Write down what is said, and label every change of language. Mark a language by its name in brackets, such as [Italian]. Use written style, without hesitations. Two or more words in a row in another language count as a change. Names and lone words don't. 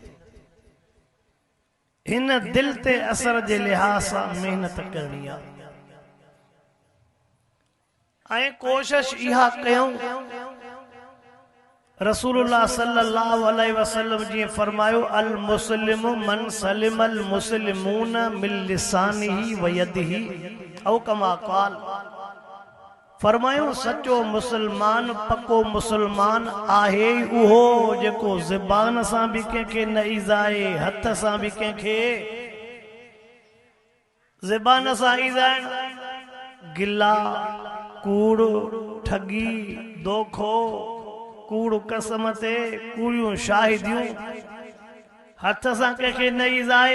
[Sindhi] हिन दिल ते असर जे लिहाज़ सां महिनत करणी आहे। [Arabic] ऐं कोशिश इहा कयूं, रसूलुल्लाह صلى الله عليه وسلم जी फरमायो, المسلم من سلم المسلمون من لسانه ويده أو كما قال. [Sindhi] फरमायो सचो मुसलमान पको मुसलमान आहे उहो जेको ज़बान सां बि कंहिंखे न ईज़ाए, हथ सां बि कंहिंखे ज़बान सां ईज़ाइण, गिला, कूड़, ठगी, दोखो, कूड़ कसम ते, कूड़ियूं शाहिदियूं, हथ सां कंहिंखे न ईज़ाए।